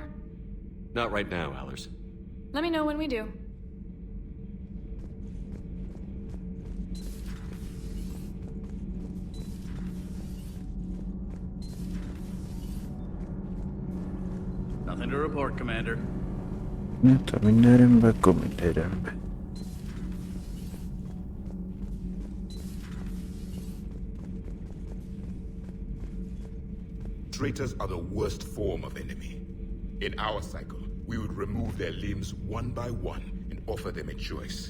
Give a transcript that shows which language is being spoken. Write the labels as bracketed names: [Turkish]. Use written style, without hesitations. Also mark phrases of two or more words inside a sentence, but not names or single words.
[English] Not right now, Allers. Let me know when we do. Nothing to report, Commander. [Hungarian] Hát, minden rendben, akkor minden rendben. [English] Traitors are the worst form of enemy. In our cycle, we would remove their limbs one by one and offer them a choice.